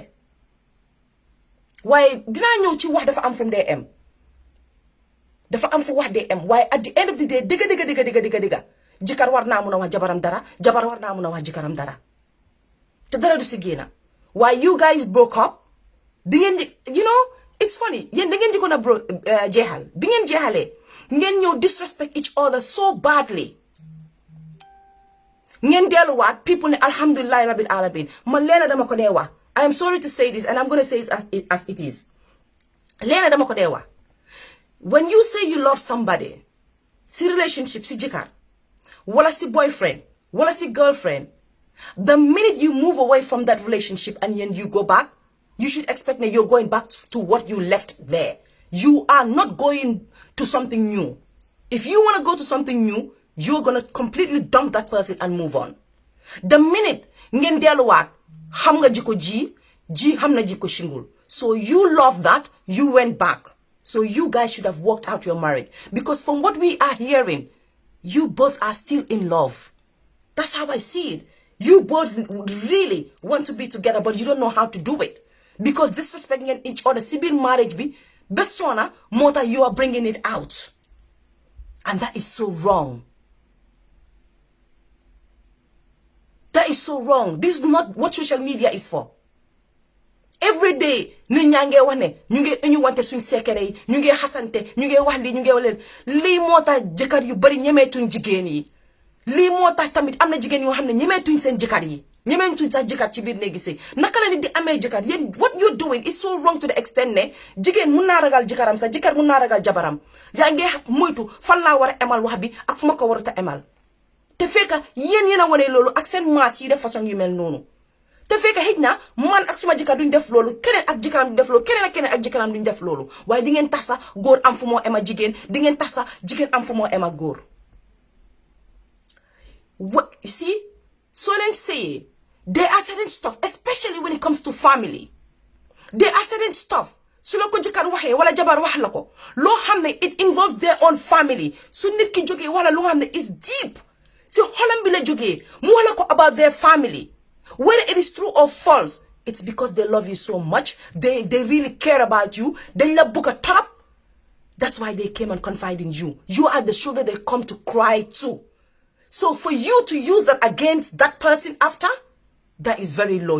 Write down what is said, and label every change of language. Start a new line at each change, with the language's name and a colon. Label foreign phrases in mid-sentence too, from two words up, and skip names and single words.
Wolof: Waaye dinaa ñëw ci wax dafa am
English: from day
Wolof: am. Dafa am fu wax day am waaye
English: at the end of the day
Wolof: dëgga jëkkër war naa mun a wax jabaram dara jabar war naa mun a wax jëkkëram dara te dara du si génna.
English: Why you guys broke up? You know, it's funny.
Wolof: Yen da ngeen di ko na jeexal bi ngeen jeexalee ngeen ñëw
English: disrespect each other so badly.
Wolof: Ngeen delluwaat people ne
Arabic: الحمد لله رب العالمين
Wolof: man leena dama ko dee wax.
English: I am sorry to say this and I'm going to say it as it is.
Wolof: Leena dama ko dee wax.
English: When you say you love somebody,
Wolof: si relationship si jëkkër wala si boyfriend wala si girlfriend,
English: the minute you move away from that relationship and then you go back, you should expect that you're going back to what you left there. You are not going to something new. If you want to go to something new, you're going to completely dump that person and move on. The minute
Wolof: ngeen delluwaat xam nga jikko G xam na jikko Shyngle.
English: So you love that, you went back. So you guys should have worked out your marriage. Because from what we are hearing, you both are still in love. That's how I see it. You both really want to be together, but you don't know how to do it. Because disrespecting each other, civil marriage be, besona, mota, you are bringing it out. And that is so wrong. That is so wrong. This is not what social media is for. Every day,
Wolof: ñu ñange wane, ñu wante suñ sekere yi, ñu ngi xasante, ñu ngi wax li, ñu ngi walel. Lii moo tax jëkkër yu bari ñemeetuñ jigéen yi. Lii moo tax tamit am na jigéen yoo xam ne ñemeetuñ seen jëkkër yi. Ñemeetuñ sax jëkkër ci biir néegi sëy. Naka la nit di amee jëkkër yéen
English: what you're doing is so wrong to the extent
Wolof: ne jigéen mun naa ragal jëkkëram sax jëkkër mun naa ragal jabaram. Yaa ngi moytu fan laa war a emal wax bi ak fu ma ko warut a emal. Te fekka yéen a wane loolu ak seen maas yi def façon yu mel noonu. Te fekk xëj na man ak suma jëkkër duñ def loolu keneen ak jëkkëram duñ def loolu keneen ak jëkkëram duñ def loolu waaye di ngeen tax sax góor am fu moo ema jigéen di ngeen tax sax jigéen am fu moo ema góor.
English: What you see, so leen say there are certain stuff especially when it comes to family. There are certain stuff
Wolof: su la ko jëkkër waxee wala jabar wax la ko loo xam ne
English: it involves their own family
Wolof: su nit ki jógee wala lu nga xam ne
English: is deep
Wolof: si xolam bi la jógee mu wax la ko
English: about their family. Whether it is true or false, it's because they love you so much. They really care about you. They love book a top. That's why they came and confide in you. You are the shoulder they come to cry to. So for you to use that against that person after, that is very low.